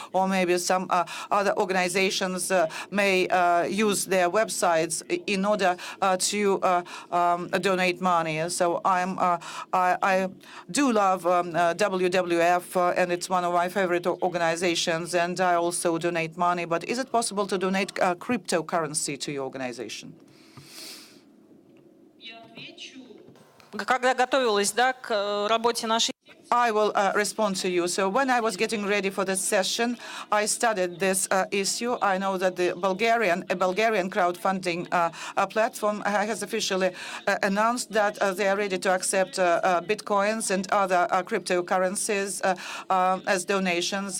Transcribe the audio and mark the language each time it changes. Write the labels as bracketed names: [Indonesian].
[English] Or maybe some other organizations may use their websites in order to donate money. So I do love WWF, and it's one of my favorite organizations, and I also donate money. But is it possible to donate cryptocurrency to your organization? [Russian] Когда готовилась, да, к работе нашей. [English] I will respond to you. So when I was getting ready for this session, I studied this issue. I know that the Bulgarian crowdfunding platform has officially announced that they are ready to accept bitcoins and other cryptocurrencies as donations.